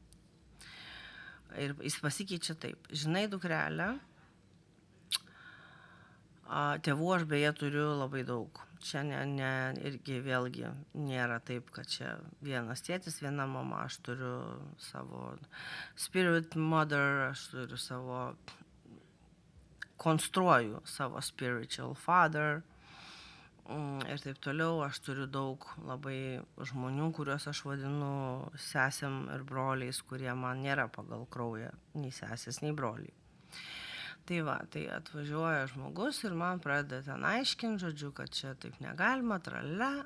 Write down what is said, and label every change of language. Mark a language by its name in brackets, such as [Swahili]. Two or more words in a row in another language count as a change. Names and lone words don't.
[Lithuanian] Ir jis pasikeičia taip. Žinai, dukrelė, tėvų aš beje turiu labai daug. Čia irgi vėlgi nėra taip, kad čia vienas tėtis, viena mama. Aš turiu savo [English] spirit mother, [Lithuanian] aš turiu savo, konstruoju savo [English] spiritual father. [Lithuanian] Ir taip toliau, aš turiu daug labai žmonių, kuriuos aš vadinu sesėm ir broliais, kurie man nėra pagal kraują, nei sesės, nei broliai. Tai atvažiuoja žmogus ir man pradeda ten aiškinti, žodžiu, kad čia taip negalima, tralele.